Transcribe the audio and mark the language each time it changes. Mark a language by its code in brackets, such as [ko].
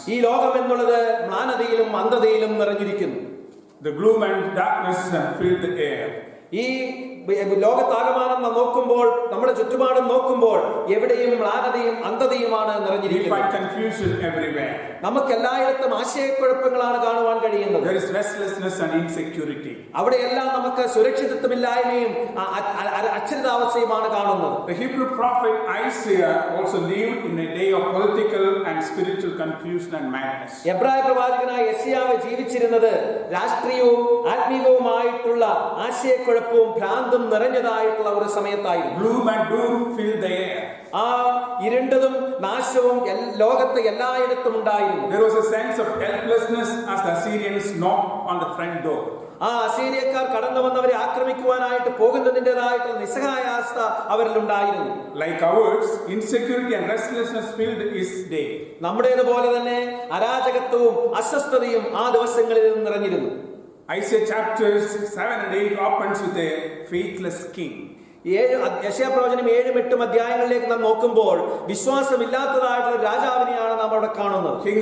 [ml] ഈ ലോകം എന്നുള്ളത് മ്ലാനതയിലും അന്ധതയിലും നിറഞ്ഞിരിക്കുന്നു. [en] The gloom and darkness fill the air. [ml] ഈ ലോകത്താകമാനം നാം നോക്കുമ്പോൾ, നമ്മുടെ ചുറ്റുപാടും നോക്കുമ്പോൾ എവിടെയും മ്ലാനതയും അന്ധതയുമാണ് [en] We [ml] നിറഞ്ഞിരിക്കുന്നത്. [en] find confusion everywhere. [ml] നമുക്ക് എല്ലായിടത്തും ആശയക്കുഴപ്പങ്ങളാണ് കാണുവാൻ കഴിയുന്നത്. [en] There is restlessness and insecurity. [ml] അവിടെയെല്ലാം നമുക്ക് സുരക്ഷിതത്വമില്ലായ്മയും അക്ഷരിതാവസ്ഥയുമാണ് കാണുന്നത്. [en] The Hebrew prophet Isaiah also lived in a day of political and spiritual confusion and madness. [ml] എബ്രായ പ്രവാചകനായ യെശയ്യാവ് ജീവിച്ചിരുന്നത് രാഷ്ട്രീയവും ആത്മീയവുമായിട്ടുള്ള ആശയക്കുഴപ്പവും ഭ്രാന്തും നിറഞ്ഞതായിട്ടുള്ള ഒരു സമയത്തായിരുന്നു. [en] Gloom and doom filled the air. [ml] ആ ഇരുണ്ടതും നാശവും ലോകത്ത് എല്ലായിടത്തും ഉണ്ടായിരുന്നു. [en] There was a sense of helplessness as the Assyrians knocked on the front door. [ml] ആ അസീരിയക്കാർ കടന്നു വന്നവരെ ആക്രമിക്കുവാനായിട്ട് പോകുന്നതിൻ്റെതായിട്ടുള്ള നിസ്സഹായാവസ്ഥ അവരിൽ ഉണ്ടായിരുന്നു. [en] Like ours, insecurity and restlessness filled his day. [ml] നമ്മുടേതുപോലെ തന്നെ അരാജകത്വവും അസ്വസ്ഥതയും ആ ദിവസങ്ങളിൽ നിറഞ്ഞിരുന്നു. [en] Isaiah chapters 7 and 8 opens with a faithless king. [ml] യെശയ്യാപ്രവചനം 7-8 അധ്യായങ്ങളിലേക്ക് നാം നോക്കുമ്പോൾ വിശ്വാസമില്ലാത്തതായിട്ടുള്ള രാജാവിനെയാണ് നാം അവിടെ കാണുന്നത്.